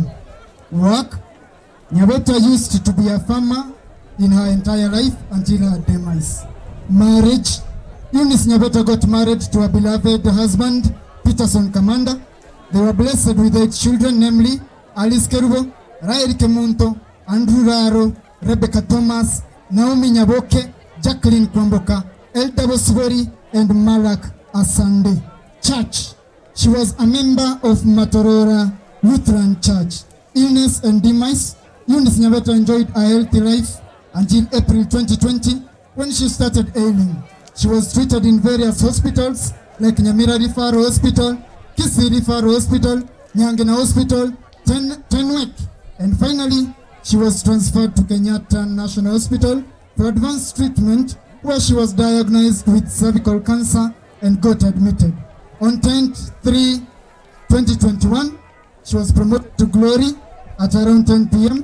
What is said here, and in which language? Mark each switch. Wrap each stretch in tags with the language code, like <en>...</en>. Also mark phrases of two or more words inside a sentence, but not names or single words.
<en>Work, Nyabeta used to be a farmer in her entire life until her demise. Marriage, Eunice Nyabeta got married to a beloved husband, Peterson Commander. They were blessed with 8 children, namely Alice Kerubo, Rael Kemunto, Andrew Raro, Rebecca Thomas, Naomi Nyaboke, Jacqueline Kwamboka, Elda Bosibori, and Malak Asande. Church. She was a member of Matorora Lutheran Church. Illness and demise. Eunice Nyabeta enjoyed a healthy life until April 2020 when she started ailing. She was treated in various hospitals like Nyamira Referral Hospital, Kisii Referral Hospital, Nyangena Hospital, Tenwek, and finally she was transferred to Kenyatta National Hospital for advanced treatment where she was diagnosed with cervical cancer and got admitted. On 10/3/2021, she was promoted to glory at around 10 p.m.</en>